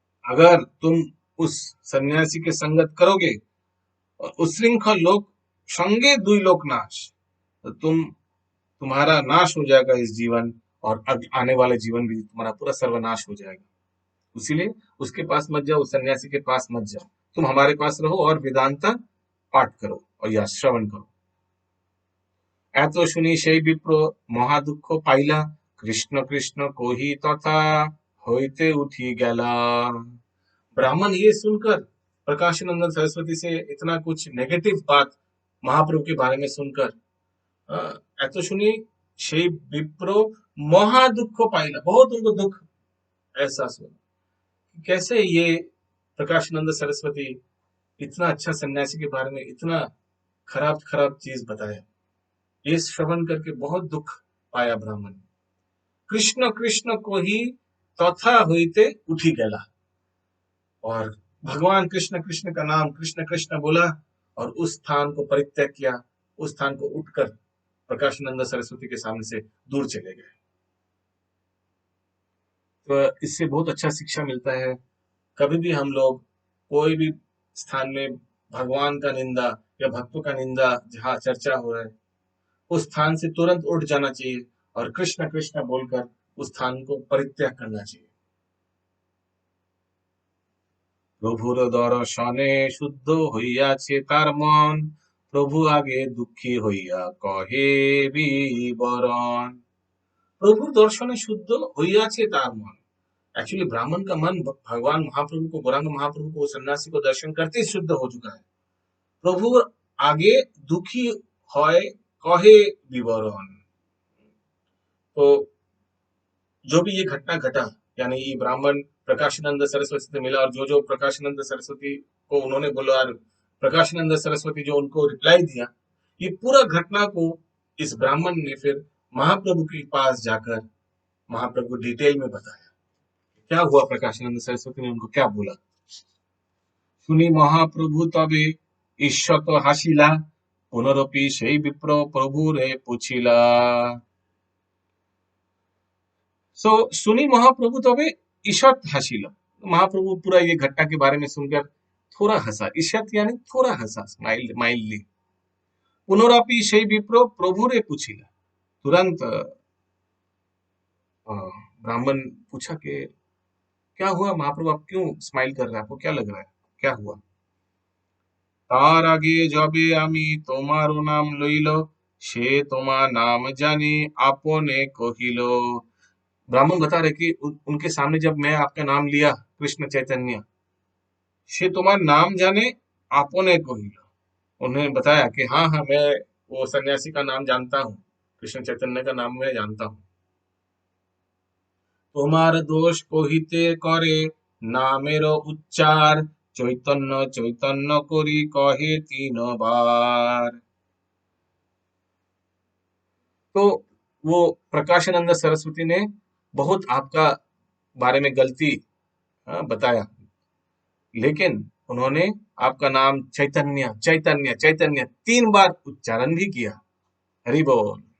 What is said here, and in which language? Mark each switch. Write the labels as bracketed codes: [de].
[hi] अगर तुम उस सन्यासी के संगत करोगे, [bn] उच्छृंखल लोक संगे दुई लोक नाश, [hi] तो तुम्हारा नाश हो जाएगा इस जीवन, और आने वाले जीवन भी तुम्हारा पूरा सर्वनाश हो जाएगा। इसीलिए उसके पास मत जाओ, उस सन्यासी के पास मत जाओ, तुम हमारे पास रहो और वेदांत पाठ करो और या श्रवण करो। [bn] এত শুনি সেই বিপ্র মহাদুঃখ পাইলা, কৃষ্ণ কৃষ্ণ কহি তথা হইতে উঠি গেলা। [hi] ब्राह्मण ये सुनकर, प्रकाशानंद सरस्वती से इतना कुछ नेगेटिव बात महाप्रभु के बारे में सुनकर, [bn] এত শুনি সেই বিপ্র মহা দুঃখ পাইলা, [hi] बहुत उनको दुख एहसास हुआ। कैसे ये प्रकाशानंद सरस्वती इतना अच्छा सन्यासी के बारे में इतना खराब खराब चीज बताया। ये श्रवण करके बहुत दुख पाया ब्राह्मण। कृष्ण कृष्ण को ही तथा होते उठी गया, और भगवान कृष्ण कृष्ण का नाम कृष्ण कृष्ण बोला और उस स्थान को परित्याग किया, उस स्थान को उठकर प्रकाशानंद सरस्वती के सामने से दूर चले गए। तो इससे बहुत अच्छा शिक्षा मिलता है, कभी भी हम लोग कोई भी स्थान में भगवान का निंदा या भक्तों का निंदा जहाँ चर्चा हो रहा है, उस स्थान से तुरंत उठ जाना चाहिए और कृष्ण कृष्ण बोलकर उस स्थान को परित्याग करना चाहिए। [bn] প্রভুর দর্শনে শুদ্ধ হইয়াছে তার মন, প্রভু আগে দুঃখী হইয়া কহে বিবরণ। প্রভু দর্শনে শুদ্ধ হইয়াছে তার মন। [hi] एक्चुअली ब्राह्मण का मन भगवान महाप्रभु को, गौरांग महाप्रभु को, सन्यासी को दर्शन करते ही शुद्ध हो चुका है। [bn] प्रभु आगे दुखी হয় कहे विवरण। [hi] तो जो भी ये घटना घटा, यानी ये ब्राह्मण प्रकाशानंद सरस्वती से मिला और जो जो प्रकाशानंद सरस्वती को उन्होंने बोला और प्रकाशानंद सरस्वती जो उनको रिप्लाई दिया, ये पूरा घटना को इस ब्राह्मण ने फिर महाप्रभु के पास जाकर महाप्रभु को डिटेल में बताया क्या हुआ, प्रकाशानंद सरस्वती ने उनको क्या बोला। [bn] শুনি মহাপ্রভু তবে ঈষৎ হাসিলা, পুনরপি সেই বিপ্র প্রভুরে পুছিলা। सो सुनी महाप्रभु तबे ईशत हसीला। [hi] महाप्रभु पूरा ये घटना के बारे में सुनकर थोड़ा हंसा। ईशत यानी थोड़ा हंसा, माइल्डली। [bn] पुनरापि সেই विप्र प्रभुरे पूछिला। [hi] तुरंत ब्राह्मण पूछा कि क्या हुआ महाप्रभु, आप क्यों स्माइल कर रहे हैं, आपको क्या लग रहा है, क्या हुआ। [bn] তার আগে যবে আমি তোমারও নাম লইল, সে তোমার নাম জানি আপনে কহিল। [hi] ब्राह्मण बता रहे कि उनके सामने जब मैं आपका नाम लिया कृष्ण चैतन्य, [bn] से तुम्हारा नाम जाने आपने कहिल। [hi] उन्होंने बताया कि हाँ हाँ मैं वो सन्यासी का नाम जानता हूँ, कृष्ण चैतन्य का नाम मैं जानता हूँ। [bn] তোমার দোষ কহিতে করে নামের উচ্চার, চৈতন্য চৈতন্য করি কহে 3 बार। [hi] तो वो प्रकाशानंद सरस्वती ने बहुत आपका बारे में गलती बताया, लेकिन उन्होंने आपका नाम चैतन्य चैतन्य चैतन्य 3 बार उच्चारण भी किया। हरि बोल।